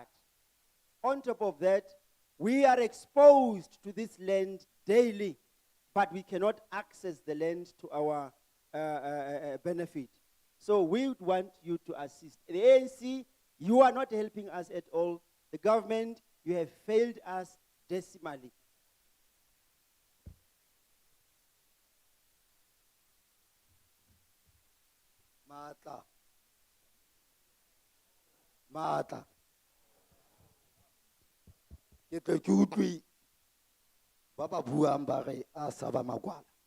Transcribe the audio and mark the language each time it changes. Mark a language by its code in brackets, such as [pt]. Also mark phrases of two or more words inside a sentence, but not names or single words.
[en] On top of that, we are exposed to this land daily, but we cannot access the land to our benefit. So we would want you to assist. The ANC, you are not helping us at all. The government, you have failed us decimally. [tn] Matla. Matla. Ke tle ke utlwi ba ba buang ba re a saba magwala.